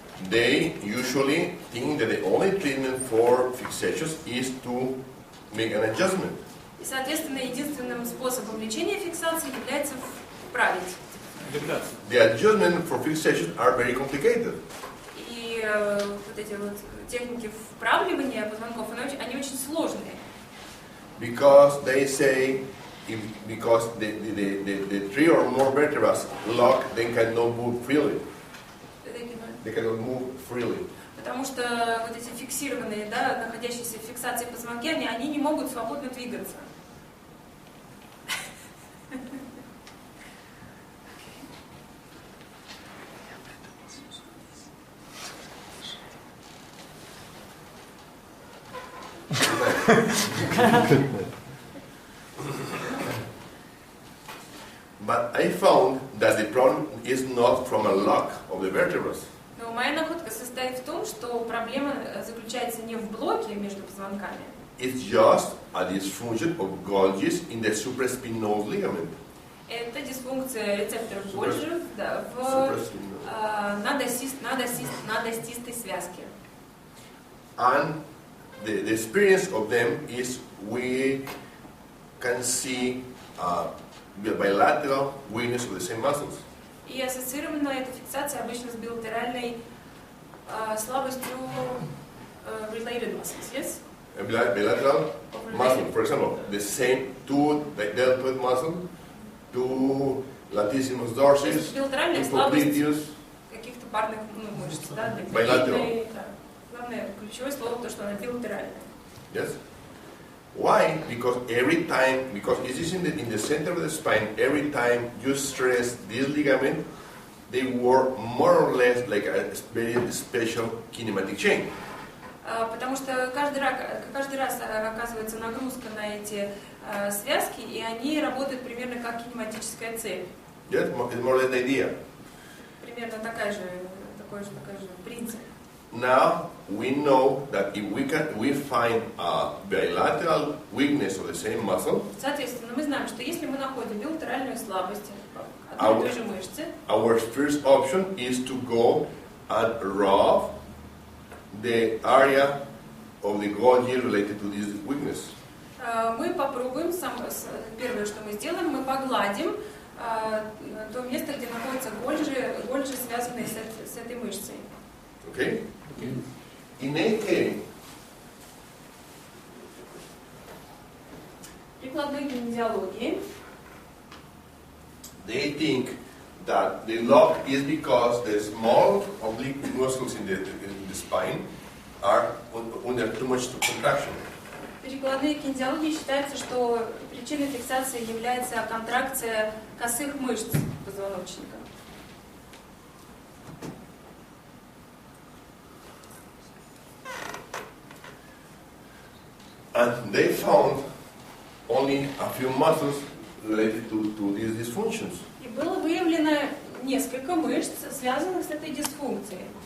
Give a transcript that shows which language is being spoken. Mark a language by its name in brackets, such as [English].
[English] They usually think that the only treatment for fixations is to make an adjustment. [Russian] И, соответственно, единственным способом лечения фиксации является вправить. [English] The adjustment for fixations are very complicated. [Russian] И вот эти вот техники вправливания позвонков, они очень сложные. [English] Because they say, because the three or more vertebrae lock, they cannot move freely. They cannot move freely. [Russian] Потому что вот эти фиксированные, да, находящиеся в фиксации позвонки, они не могут свободно двигаться. [English] But I found that the problem is not from a lock of the vertebrae. [Russian] Но моя находка состоит в том, что проблема заключается не в блоке между позвонками. [English] It's just a dysfunction of Golgi's in the supraspinous ligament. [Russian] Это дисфункция рецепторов Golgi в надостистой связке. [English] And the experience of them is we can see the bilateral weakness of the same muscles. [Russian] И ассоциирована эта фиксация обычно с билатеральной слабостью [English] related muscles, yes? Bilateral muscle, for example, the same two deltoid muscle, two latissimus dorsis, [Russian] билатеральная слабость [English] popliteus. [Russian] Каких-то парных мышц, да, для [English] Bilateral. [Russian] да. Главное, ключевое слово то, что она билатеральная. [English] Yes. Why? Because every time, because it is in the center of the spine, every time you stress this ligament, they work more or less like a very special kinematic chain. [Russian] Потому что каждый раз оказывается нагрузка на эти связки, и они работают примерно как кинематическая цепь. [English] Yes, it's more or less the idea. [Russian] Примерно такой же принцип. [English] Now we know that if we find a bilateral weakness of the same muscle, [Russian] Соответственно, мы знаем, что если мы находим билатеральную слабость одной и той же мышцы, [English] our first option is to go and rub the area of the Golgi related to this weakness. [Russian] мы попробуем, первое, что мы сделаем, мы погладим то место, где находятся гольжи, связанные с этой мышцей. [English] Okay? In AK, [Russian] Прикладной кинезиологии [English] they think that the lock is because the small oblique muscles in the spine are under too much contraction. [Russian] Перекладные кинезиологии считается, что причиной фиксации является контракция косых мышц позвоночника. [English] And they found only a few muscles related to these dysfunctions. [Russian] И было выявлено несколько мышц, связанных с этой дисфункцией.